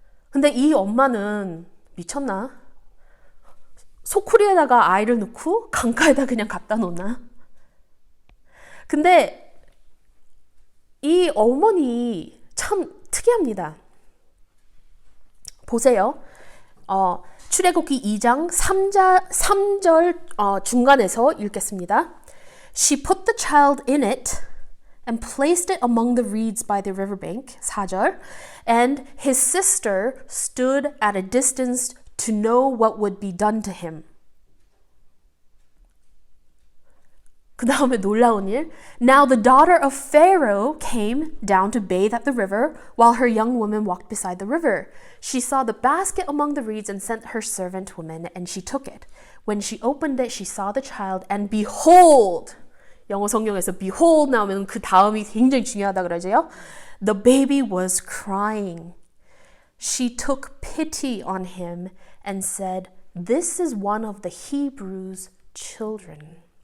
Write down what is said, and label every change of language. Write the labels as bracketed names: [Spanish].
[Korean] 근데 이 엄마는 미쳤나? 소쿠리에다가 아이를 넣고 강가에다 그냥 갖다 놓나? 근데 이 어머니 참 특이합니다. 보세요. 출애굽기 2장 3절 중간에서 읽겠습니다. [English] She put the child in it and placed it among the reeds by the riverbank. [Korean] 4절. [English] And his sister stood at a distance to know what would be done to him. [Korean] 그 다음에 놀라운 일. [English] Now the daughter of Pharaoh came down to bathe at the river while her young woman walked beside the river. She saw the basket among the reeds and sent her servant woman, and she took it. When she opened it, she saw the child, and behold! [Korean] 영어 성경에서 behold 나오면 그 다음이 굉장히 중요하다 그러죠. [English] The baby was crying. She took pity on him and said, This is one of the Hebrews' children.